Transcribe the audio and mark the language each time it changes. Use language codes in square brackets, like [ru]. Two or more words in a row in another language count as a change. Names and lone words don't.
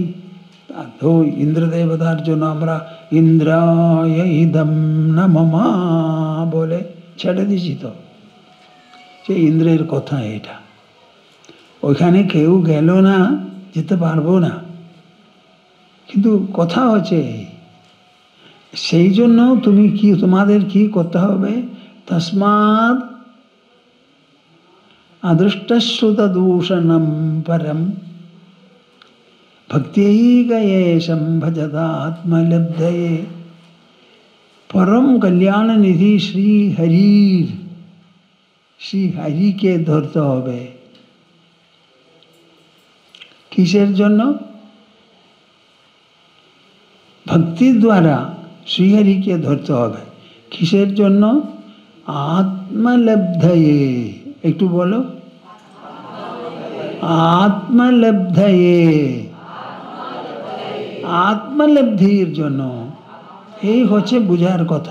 [bn] তো ইন্দ্র দেবতার জন্য আমরা [sa] ইন্দ্রায় ইদম নমঃ [bn] বলে ছেড়ে দিছি, তো সেই ইন্দ্রের কথা এটা। ওইখানে কেউ গেল না, যেতে পারবো না, কিন্তু কথা হচ্ছে সেই জন্য তোমাদের কি করতে হবে? [sa] তস্মাৎ अदृष्टश्रुतदूषणं परं भक्त्यैकयेशं भजदात्मलब्धये। [bn] পরম কল্যাণ নিধি শ্রী হরিকে ধরতে হবে। কিসের জন্য? ভক্তি দ্বারা শ্রীহরি কে ধরতে হবে। কিসের জন্য? आत्मलब्धये। একটু বলো, আত্মলব্ধয়ে, আত্মলব্ধির জন্য। এই হচ্ছে বুঝার কথা।